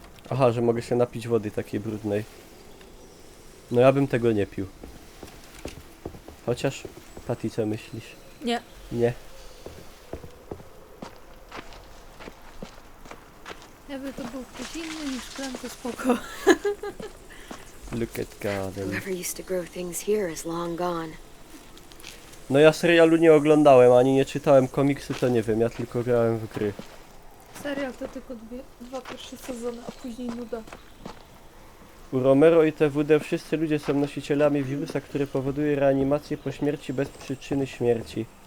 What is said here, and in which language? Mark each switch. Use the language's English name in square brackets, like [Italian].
[Polish] Aha, że mogę się napić wody takiej brudnej. No ja bym tego nie pił. Chociaż, Patty, co myślisz? Nie. Nie. Jakby to był ktoś inny niż Clem, to spoko. [English] Look at garden. Whoever used to grow things here is long gone. [Polish] No ja serialu nie oglądałem, ani nie czytałem komiksu, to nie wiem, ja tylko grałem w gry. Serial to tylko dwa pierwsze sezony, a później nuda. U Romero i TWD wszyscy ludzie są nosicielami wirusa, który powoduje reanimację po śmierci bez przyczyny śmierci.